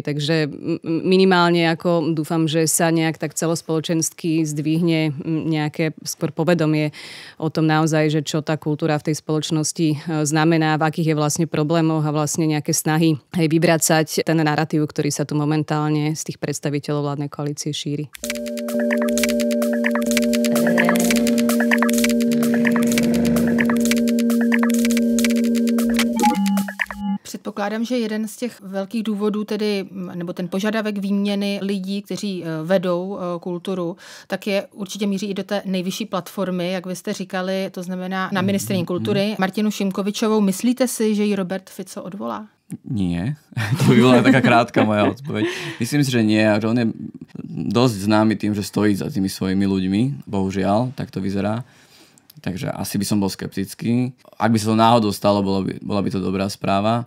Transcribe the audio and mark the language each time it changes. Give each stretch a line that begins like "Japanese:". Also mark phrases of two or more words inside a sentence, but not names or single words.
Slovak: Takže minimálne ako dúfam, že sa nejak tak celospoločensky zdvihne nejaké skôr povedomie o tom naozaj, že čo tá kultúra v tej spoločnosti znamená, v akých je vlastne problémoch a vlastne nejaké snahy aj vybracať ten narratív, ktorý sa tu momentálne z tých predstaviteľov vládnej koalície šíri.
Czech: Předpokládám, že jeden z těch velkých důvodů, tedy, nebo ten požadavek výměny lidí, kteří vedou kulturu, tak je určitě míří i do té nejvyšší platformy, jak vy jste říkali, to znamená na ministryni kultury Martinu Šimkovičovou. Myslíte si, že ji Robert Fico odvolá?
Slovak: Nie. To by bola taká krátka moja odpoveď. Myslím si, že nie. On je dosť známy tým, že stojí za tými svojimi ľuďmi. Bohužiaľ, tak to vyzerá. Takže asi by som bol skeptický. Ak by sa to náhodou stalo, bola by to dobrá správa.